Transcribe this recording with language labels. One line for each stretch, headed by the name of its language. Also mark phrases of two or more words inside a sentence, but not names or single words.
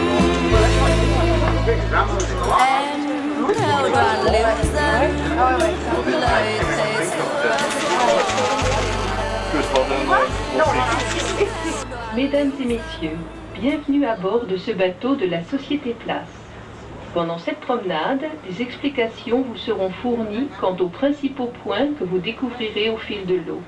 Vietnamese: Em theo đoàn lưu dân lời thề xưa.
French: Mesdames et messieurs, bienvenue à bord de ce bateau de la Société Place. Pendant cette promenade, des explications vous seront fournies quant aux principaux points que vous découvrirez au fil de l'eau.